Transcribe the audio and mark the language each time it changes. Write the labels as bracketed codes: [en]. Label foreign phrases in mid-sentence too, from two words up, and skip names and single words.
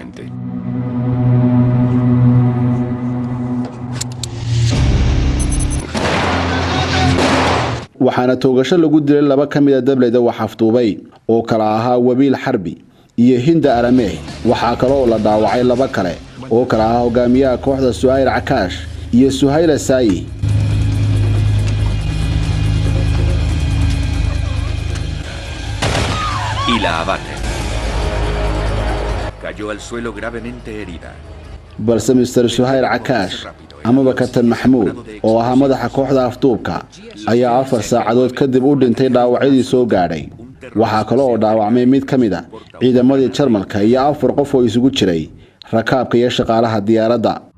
[so] waxaana toogasho lagu dilay laba kamid ah dableyda wax afduubay oo kala ahaa Wabiil Xarbi iyo Hinda Arameh waxa kale oo la dhaawacay laba kale oo kala ahaa hogaamiyaha kooxda Suhayl Cakaash iyo Suhayl Saayi [es] y la abaten. Cayó al suelo gravemente herida. balse Mr. [so] Suhayl Cakaash amaba Kabtan Maxamuud oo ahaa madaxa kooxda afduubka ayaa 4 saacadood kadib u dhintay dhaawacyadii soo gaadhay waxa kale oo dhaawacmay mid kamid ah ciidamadii Jarmalka iyo 4 qof oo isugu jiray rakaabka iyo shaqaalaha diyaaradda